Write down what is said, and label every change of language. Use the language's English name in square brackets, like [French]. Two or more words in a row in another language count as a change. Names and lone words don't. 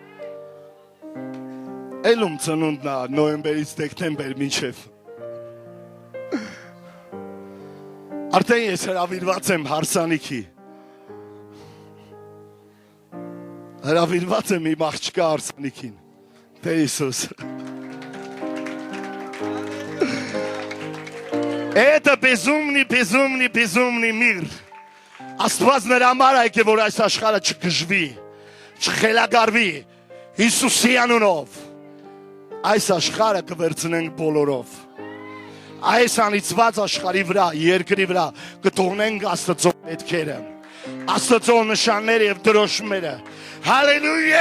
[Armenian] Էլում ծնունդն է նոյեմբերից դեկտեմբեր մինչև։ Արդեն ես հրավիրված եմ հարսանիքի։ Հրավիրված եմ իմ աղջկա հարսանիքին։ Տեր Հիսուս։ [Russian] Это безумный мир. [Armenian] Աստված նրա համար եկե, որ այս աշխարհը չգժվի, չխելագարվի, Հիսուսի անունով։ Այս աշխարհը կվերցնենք բոլորով։ Այս անիծված աշխարհի վրա, երկրի վրա կթողնենք Աստծո պետքերը, Աստծո նշանները եւ դրոշմերը։ Հալելույա!